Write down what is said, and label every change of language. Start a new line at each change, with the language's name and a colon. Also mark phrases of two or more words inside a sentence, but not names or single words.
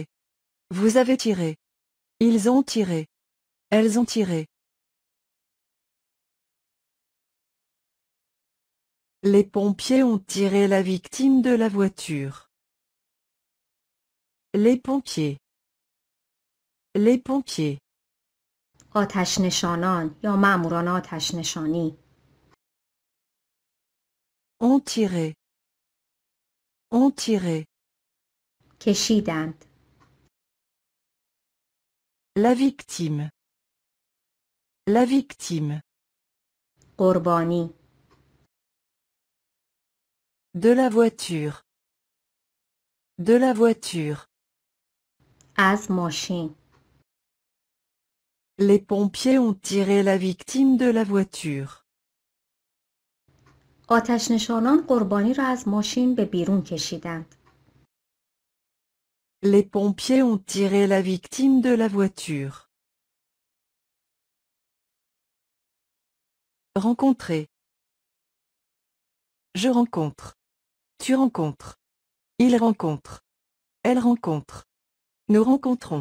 French: Vous avez tiré. Ils ont tiré. Elles ont tiré. Les pompiers ont tiré la victime de la voiture. Les pompiers. Les pompiers.
Persian: آتش نشانان یا ماموران آتش نشانی.
French: Ont tiré. Ont tiré.
Persian: کشیدند.
French: La victime. La victime.
Persian: قربانی.
French: De la voiture. De la voiture.
Persian: از ماشین.
French: Les pompiers ont tiré la victime de la voiture.
Persian: آتش نشانان قربانی را از ماشین به بیرون کشیدند.
French: Les pompiers ont tiré la victime de la voiture. Rencontrer. Je rencontre. Tu rencontres. Il rencontre. Elle rencontre. Nous rencontrons.